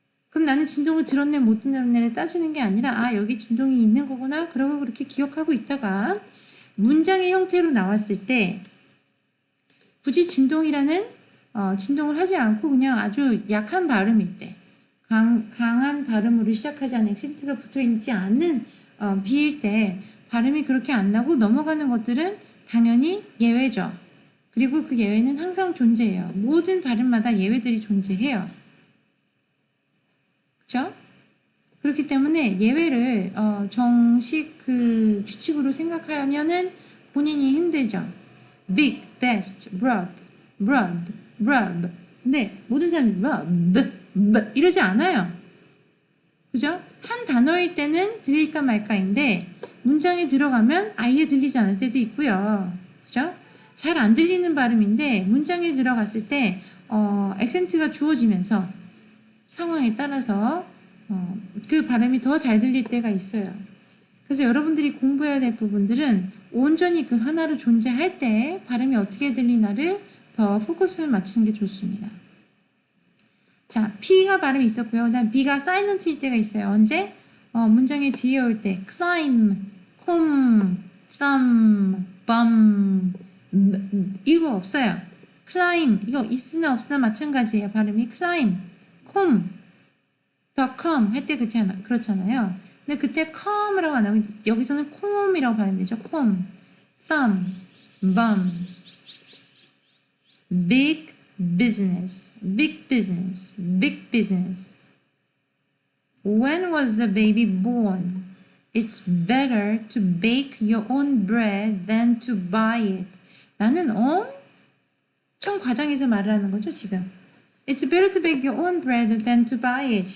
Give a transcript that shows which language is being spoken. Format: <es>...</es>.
<ko>그럼 나는 진동을 들었네 못 들었네를 따지는 게 아니라 여기 진동이 있는 거구나 그러고 그렇게 기억하고 있다가 문장의 형태로 나왔을 때 굳이 진동을 하지 않고 그냥 아주 약한 발음일 때 강한 발음으로 시작하지 않은 액센트가 붙어있지 않는 비일 때 발음이 그렇게 안 나고 넘어가는 것들은 당연히 예외죠. 그리고 그 예외는 항상 존재해요. 모든 발음마다 예외들이 존재해요. 그렇죠? 그렇기 때문에 예외를 정식 그 규칙으로 생각하면은 본인이 힘들죠.</ko> <en>big, best, broad, broad, broad.</en> <ko>근데 모든 사람이 broad, 이러지 않아요. 그죠? 한 단어일 때는 들릴까 말까인데 문장에 들어가면 아예 들리지 않을 때도 있고요. 그죠? 잘 안 들리는 발음인데 문장에 들어갔을 때 액센트가 주어지면서 상황에 따라서 그 발음이 더 잘 들릴 때가 있어요. 그래서 여러분들이 공부해야 될 부분들은 온전히 그 하나로 존재할 때 발음이 어떻게 들리나를 더 포커스를 맞추는 게 좋습니다. 자, P가 발음이 있었고요. 그 다음 B가 사일런트일 때가 있어요. 언제? 문장의 뒤에 올 때 climb, comb, thumb, bum 이거 없어요. climb 이거 있으나 없으나 마찬가지예요. 발음이 climb, comb, the come 할 때 그렇잖아요. 근데 그때 come이라고 안 하고 여기서는 comb이라고 발음되죠.</ko> <en>comb, thumb, bum, big business, big business, big business. When was the baby born? It's better to bake your own bread than to buy it.</en> <ko>나는 엄청 과장해서 말을 하는 거죠, 지금.</ko> <en>It's better to bake your own bread than to buy it.</en>